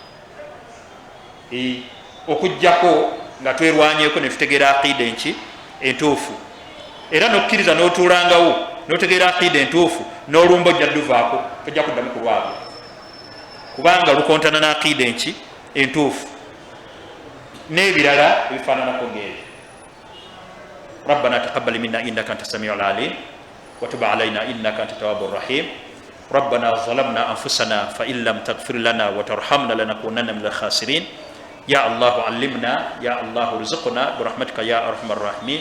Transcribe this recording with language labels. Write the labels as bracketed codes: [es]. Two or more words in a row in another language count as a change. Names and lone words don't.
[lg] okujjako nga twerwanyeeko netutegeera aqiida enki entuufu, era nokkiriza n'otuulangawo n'otegeera aqiida entuufu, n'olumba ojja duvaako, tojja kuddamu kulwabyo, kubanga lukontana n'aqiida enki entuufu n'ebirala ebifaananako ng'ebyo. [ar] ربنا تقبل منا إنك أنت السميع العليم وتب علينا إنك أنت التواب الرحيم. ربنا ظلمنا أنفسنا فإن لم تغفر لنا وترحمنا لنكونن من الخاسرين. يا الله علمنا، يا الله ارزقنا برحمتك يا أرحم الراحمين.